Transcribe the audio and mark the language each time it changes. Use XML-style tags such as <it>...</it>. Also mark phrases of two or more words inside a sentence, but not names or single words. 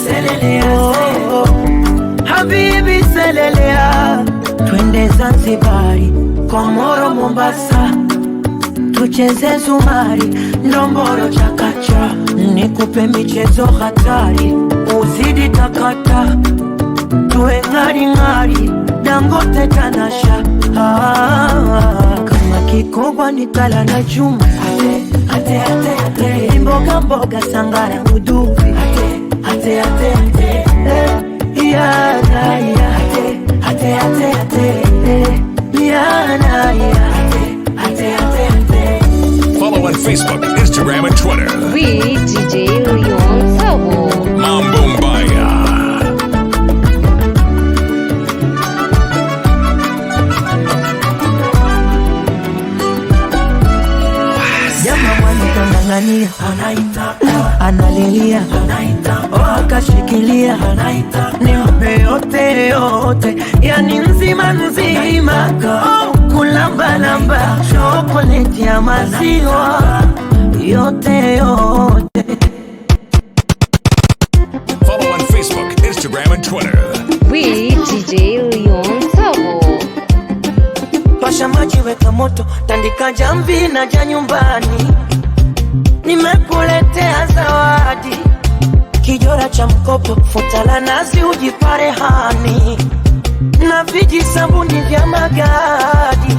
<sw>Habibi selelea, twende Zanzibari, Komoro, Mombasa, tucheze zumari, ndomboro, chakacha. Nikupe michezo hatari, uzidi takata. Tuwe ngari ngari, Dangote, Tanasha. Kama Kikogwa nitala na chuma, ate, ate, ate. Mboga mboga, sangara, uduvi, ate, ate, ate. Yana, ya, ate, ate, ate. Yana, ya, ate, ate, ate.</sw> <en>Facebook, Instagram, and Twitter. We DJ Leon Savo.</en> <sw>Mambo Mbaya. Anang'ania, analilia, akashikilia, nimpe yote yote, yani nzima nzima, kulamba lamba, chokoleti ya maziwa, yote yote.</sw> <en>Follow on Facebook, Instagram, and Twitter. We DJ Leon Savo.</en> <sw>Pasha maji, weka moto, tandika jamvi na ja nyumbani. Nimekuletea zawadi, kijora cha mkopo, futa la nazi ujipare hani, na viji sabuni vya magadi.</sw>